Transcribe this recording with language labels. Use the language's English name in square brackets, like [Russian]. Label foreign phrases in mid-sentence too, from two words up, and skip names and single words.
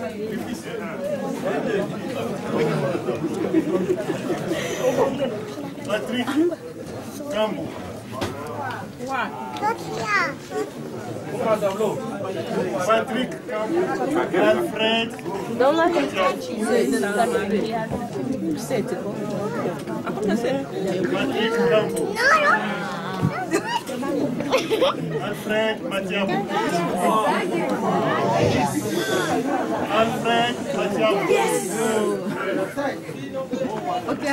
[English] Patrick Cambo. Patrick Cambo. Alfred. Don't let him touch you. Patrick Cambo. Alfred Matiabou. Alfred Matiabou. Okay.